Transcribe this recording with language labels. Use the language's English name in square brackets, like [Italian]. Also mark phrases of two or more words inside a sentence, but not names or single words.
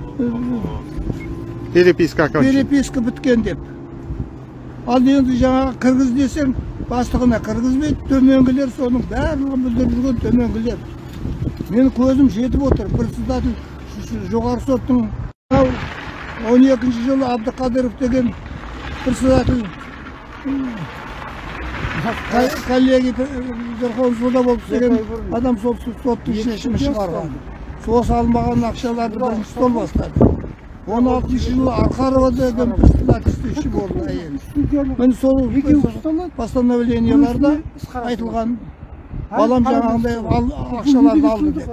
[Kazakh] Переписка біткен деп. Ал енді жаңағы кіргіз десең, бастығына кіргізбейді, төменгілер соның барлығын білдіріп жүрген төменгілер. Мен көзім жетіп отыр. Бір сіздардың жоғарғы соттың 12-ші жылы Абдықадыров деген [Russian] председатель коллеги Верховный суда [Kazakh] болып істеген адам сол соттың шешімі шығарған. Осы алынбаған ақшаларды бірінші сол бастады. 16-ші жылы Арқарова деген председательствующий болды әйел. Мен сол постановленияларда айтылған балам жаңағындай ақшаларды алды деп.